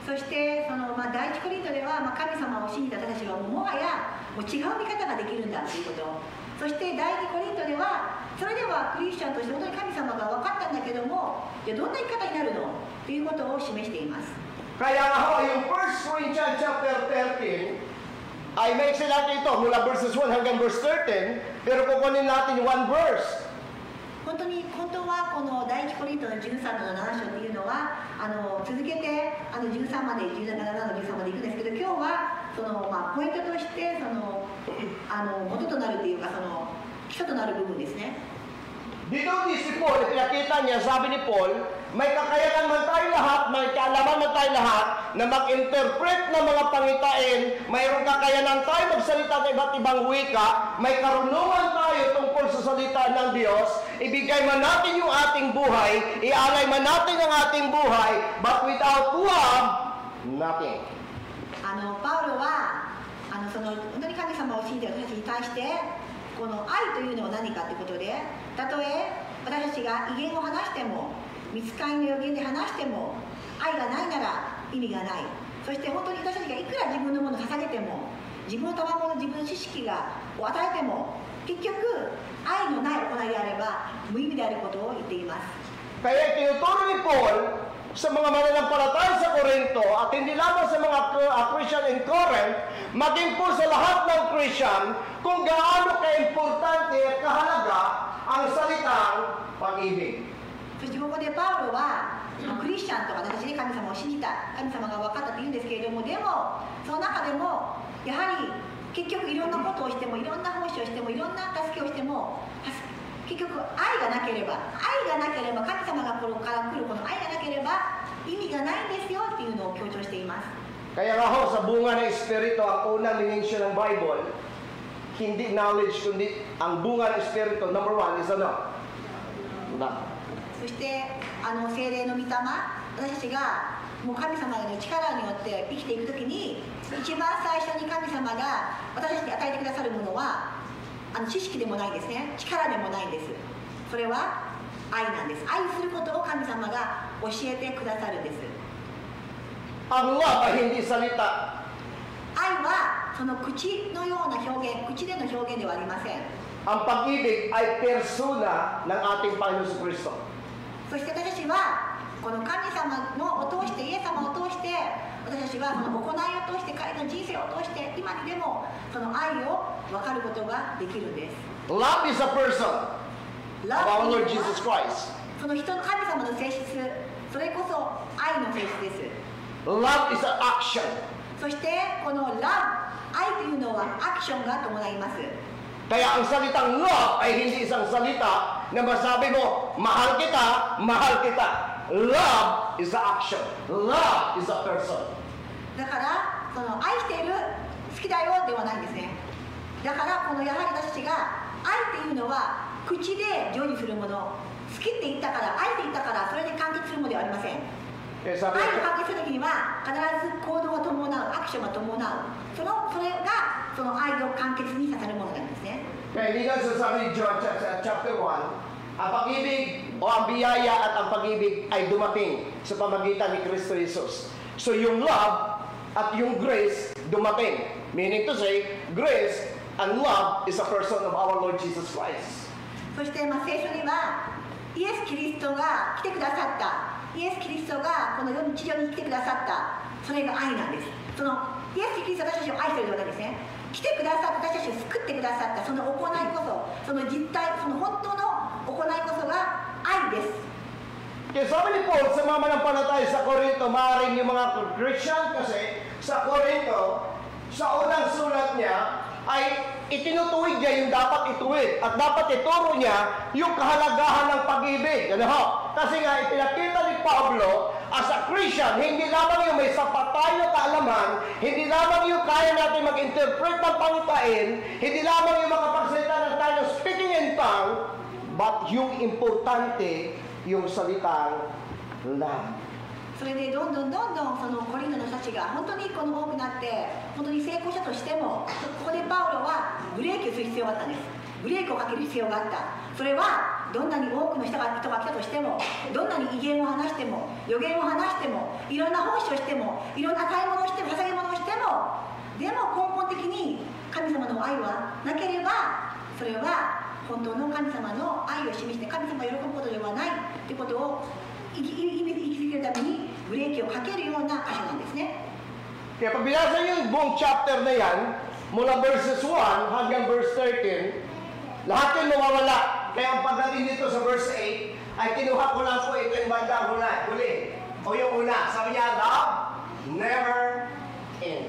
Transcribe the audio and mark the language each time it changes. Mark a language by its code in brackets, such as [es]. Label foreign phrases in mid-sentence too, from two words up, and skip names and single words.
[ja] そして第一コリントでは、神様を信じた私たちはもはやもう違う見方ができるんだということ。そして第二コリントでは、それではクリスチャンとして本当に神様が分かったんだけども、じゃあどんな生き方になるのということを示しています。 [tl] Kaya nga ho, yung [en] 1 Corinthians chapter 13, [tl] ay may natin ito mula verses 1 hanggang verse 13, pero kukunin natin yung [en] one verse. [ja] 本当はこの第一コリントの13の7章っていうのは続けて13まで17の13までいくんですけど、今日はポイントとして元となるっていうか基礎となる部分ですね。 [tl] Dito si Paul, pinakita niya, sabi ni Paul, may kakayanan man tayo lahat, may kaalaman man tayo lahat na mag-interpret ng mga pangitain, mayroong kakayanan tayo magsalita ng iba't ibang wika, may karunungan tayo tungkol sa salita ng Diyos, ibigay man natin yung ating buhay, ialay man natin ang ating buhay, [en] but without love, nothing. [ja] パウロは本当に神様を信じている人たちに対してこの愛というのは何かということで、たとえ私たちが威厳を話しても、御使いの予言で話しても、愛がないなら意味がない。そして本当に私たちがいくら自分のものを捧げても、自分の賜物、自分の知識を与えても、結局愛のない行いであれば無意味であることを言っています。 [tl] Kaya tinuturo ni Paul sa mga mananampalataya sa Corinto at hindi lamang sa mga [en] Christian in Corinth, [tl] maging po sa lahat ng Christian kung gaano ka-importante at kahalaga ang salitang pag-ibig. [ja] そしてここでパウロはクリスチャンとか私で神様を信じた、神様が分かったと言うんですけれども、でもその中でもやはり結局いろんなことをしても、いろんな奉仕をしても、いろんな助けをしても、結局愛がなければ神様がこれから来るこの愛がなければ意味がないんですよっていうのを強調しています。 [tl] Kaya nga ho, sa bunga ng Espiritu, ang unang minensyon ng Bible, hindi knowledge, kundi ang bunga ng Espiritu, [en] number 1 is [tl] ano? [en] Love. [ja] そして聖霊の御霊、私たちがもう神様の力によって生きていくときに、一番最初に神様が私たちに与えてくださるものは知識でもないですね、力でもないんです。それは愛なんです。愛することを神様が教えてくださるんです。 [tl] Ang love ay hindi salita. [ja] 愛はその口のような表現、口での表現ではありません。 [tl] Ang pag-ibig ay persona ng ating Panginoon sa Kristo. [ja] そして私たちはこの神様を通して、イエス様を通して、私たちはその行いを通して、彼の人生を通して今にでもその愛を分かることができるんです。 [en] Love is a person of our Lord Jesus Christ. [ja] その人の神様の性質、それこそ愛の性質です。 [en] Love is an action. [ja] そしてこの love、愛というのはアクションが伴います。 [tl] Kaya ang salitang love ay hindi isang salita na masabi mo, mahal kita, mahal kita. [en] Love is an action. Love is a person. [ja] だからその愛している、好きだよではないんですね。だからこのやはり私たちが愛っていうのは口で成就するもの、好きって言ったから、愛って言ったからそれで完結するものではありません。愛を完結するときには必ず行動が伴う、アクションが伴う、それがその愛を完結にさせるものなんですね。 [tl] Kaya hindi nga sasabi ni [en] John chapter 1, [tl] ang pag-ibig o ang biyaya at ang pag-ibig ay dumating sa pamagitan ni Kristo Jesus. So yung love at yung grace dumating. [en] Meaning to say, grace and love is a person of our Lord Jesus Christ. [ja] そして聖書にはイエス・キリストが来てくださった、イエス・キリストがこの世に地上に来てくださった、それが愛なんです。そのイエス・キリストが私たちを愛しているわけですね。来てくださった、私たちを救ってくださった、その行いこそ、その実態、その本当の行いこそが愛です。 [tl] Kaya sabi ni Paul sa mga manampalataya sa Corinto, maaaring yung mga Christian kasi sa Corinto, sa unang sulat niya, ay itinutuwid niya yung dapat ituwid at dapat ituro niya yung kahalagahan ng pag-ibig. Ano ho? Kasi nga ipinakita ni Pablo [en] as a Christian, [tl] hindi lamang yung may sapat tayo kaalaman, hindi lamang yung kaya natin mag-interpret ng pangitain, hindi lamang yung makapagsalita ng tayo [en] speaking in tongue, [tl] but yung importante yung salitang love. [ja] それでどんどんそのコリントの人たちが本当にこの多くなって本当に成功したとしても、ここでパウロはブレーキをする必要があったんです。ブレーキをかける必要があった。それはどんなに多くの人が来たとしても、どんなに威厳を話しても予言を話しても、いろんな奉仕をしても、いろんな買い物をしても捧げ物をしても、でも根本的に神様の愛はなければ、それは本当の神様の愛を示して神様が喜ぶことではないということを生き続けるためにブレーキをかけるような箇所なんですね。 [tl] Kaya pag binasa niyo yung buong chapter na yan, mula verses 1 hanggang verse 13, lahat yun mawawala. Kaya ang pagdating dito sa verse 8, ay kinuha ko lang po ito yung bandang huli. O yung una, sabi niya, [en] love never ends.